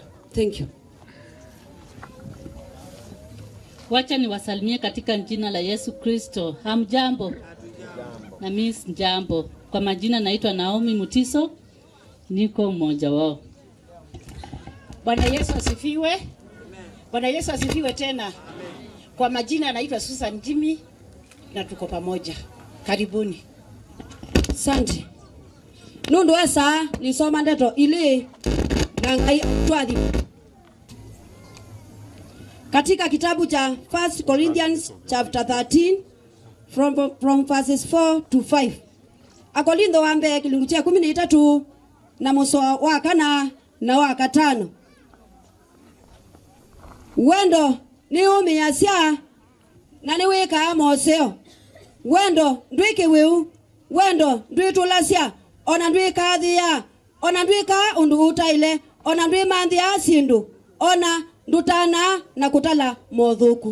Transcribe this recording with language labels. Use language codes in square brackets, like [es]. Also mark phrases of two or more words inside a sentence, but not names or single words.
[en] Thank you. [sw] Wacha niwasalimie katika jina la Yesu Kristo. Hamjambo? Na mimi sijambo. Kwa majina naitwa Naomi Mutiso, niko mmoja wao. Bwana Yesu asifiwe. Bwana Yesu asifiwe tena. Amen. Kwa majina naitwa Susan Jimmy na tuko pamoja. Karibuni. Asante. [kam] Nundu esa nisoma ndeto ile nangai twadi. [sw] Katika kitabu cha [en] 1 Corinthians chapter 13 from verses 4 to 5. [kam] Akorintho wa mbere kilingu cha 13 na muso wa kana na wa katano. Wendo ni umiyasia na ni weka moseo. Wendo ndwike weu, wendo ndwitulasia, ona ndwika thia, ona ndwika undu utaile, ona ndwima nthia sindu, ona ndutana na kutala mothuku.